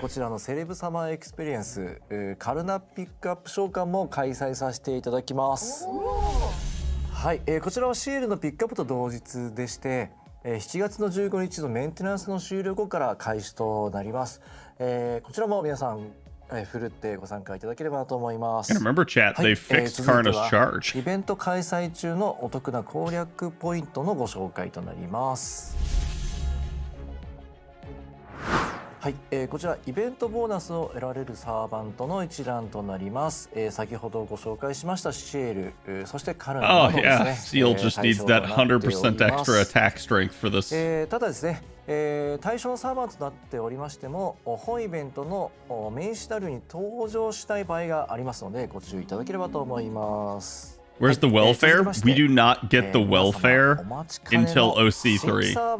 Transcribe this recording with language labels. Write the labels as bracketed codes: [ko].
[ja] こちらのセレブサマーエクスペリエンス、カルナピックアップ召喚も開催させていただきます。はい、こちらはシールのピックアップと同日でして、7月の15日のメンテナンスの終了後から開始となります。こちらも皆さん、ふるってご参加いただければと思います。 [en] And remember, chat, they fixed Karna's charge. [ja] イベント開催中のお得な攻略ポイントのご紹介となります。はい、こちらイベントボーナスを得られるサーバントの一覧となります。先ほどご紹介しましたシェール、そしてカルナなどですね。 [en] Seal just needs that 100% extra attack strength for this. [ja] ただですね、対象のサーバントとなっておりましても、本イベントのメインシナリオに登場したい場合がありますので、ご注意いただければと思います。 [en] Where's the welfare? We do not get the welfare until OC3.